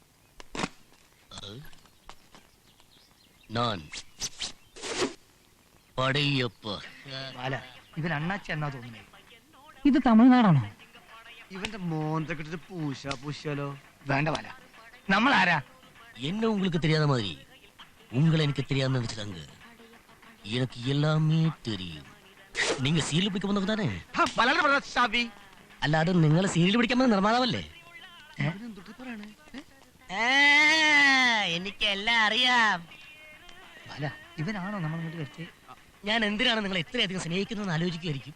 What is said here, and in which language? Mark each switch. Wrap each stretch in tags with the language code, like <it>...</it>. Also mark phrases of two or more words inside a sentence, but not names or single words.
<ml>ഇവൻ അണ്ണാച്ചി എന്നാ തോന്നുന്നത്. ഇത് തമിഴ്നാടാണോ? ഇവന്റെ മോന്ത കിട്ടിട്ട് പൂശാലോ? വേണ്ട ബാല, നമ്മൾ ആരാ?</ml> <ta>என்ன உங்களுக்கு தெரியாத மாதிரி உங்களை எனக்கு தெரியாம நினைச்சுட்டாங்க. எனக்கு எல்லாமே தெரியும். நீங்க</ta> <ml>സീരിയൽ പിടിക്കാൻ വന്നവ താനേ? അല്ലാതെ നിങ്ങളെ സീരിയൽ പിടിക്കാൻ വന്ന നിർമ്മാതാവല്ലേ? എനിക്കെല്ലാം അറിയാം. ബാല, ഇവനാണോ നമ്മൾ ഇങ്ങോട്ട് വരുത്തി? ഞാൻ എന്തിനാണ് നിങ്ങളെ ഇത്രയധികം സ്നേഹിക്കുന്നതെന്ന് ആലോചിക്കുമായിരിക്കും.</ml>